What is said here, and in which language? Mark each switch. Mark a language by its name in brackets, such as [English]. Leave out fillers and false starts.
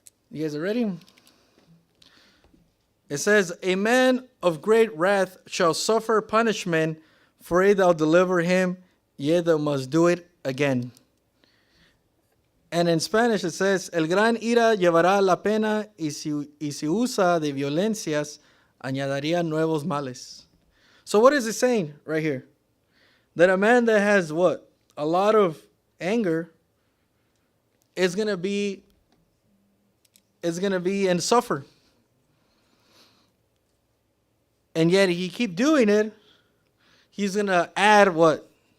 [English] You guys are ready? It says, a man of great wrath shall suffer punishment, for it thou deliver him, yet thou must do it again. [Spanish] And in Spanish it says, el gran ira llevará la pena, y si usa de violencias, añadiría nuevos males. [English] So what is it saying right here? That a man that has what? A lot of anger is going to be and suffer. And yet he keep doing it, he's going to add what?